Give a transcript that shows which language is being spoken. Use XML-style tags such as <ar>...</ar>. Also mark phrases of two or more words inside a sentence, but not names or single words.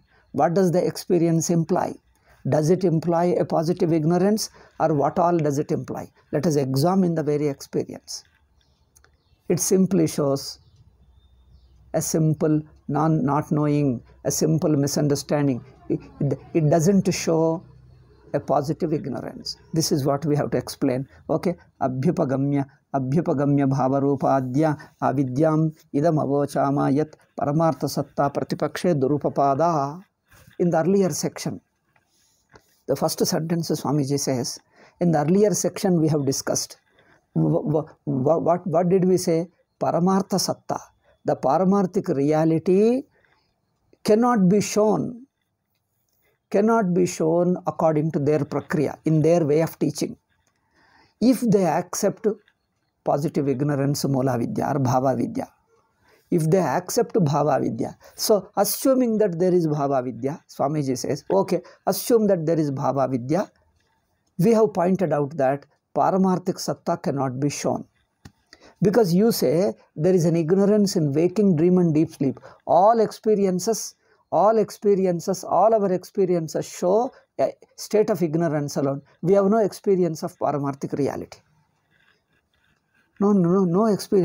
<en>What does the experience imply? Does it imply a positive ignorance, or what all does it imply? Let us examine the very experience. It simply shows a simple not knowing, a simple misunderstanding. It doesn't show a positive ignorance. This is what we have to explain. Okay?</en> <sa>Abhyupagamya bhavarupadya avidyam idam avochama yat paramartha satta pratipakshe durupapada.</sa> <en>In the earlier section, the first sentence Swamiji says, in the earlier section we have discussed. What did we say?</en> <sa>Paramartha satta.</sa> <en>The paramarthic reality cannot be shown according to their prakriya, in their way of teaching. If they accept positive ignorance,</en> <sa>mula vidya</sa> <en>or</en> <sa>bhava vidya.</sa> <en>If they accept</en> <sa>bhava vidya.</sa> <en>So, assuming that there is</en> <sa>bhava vidya,</sa> <en>Swamiji says, okay, assume that there is</en> <sa>bhava vidya.</sa> <en>We have pointed out that</en> <sa>paramarthik satta</sa> <en>cannot be shown. Because you say there is an ignorance in waking, dream and deep sleep. All our experiences show a state of ignorance alone. We have no experience of paramarthik reality. No experience.</en>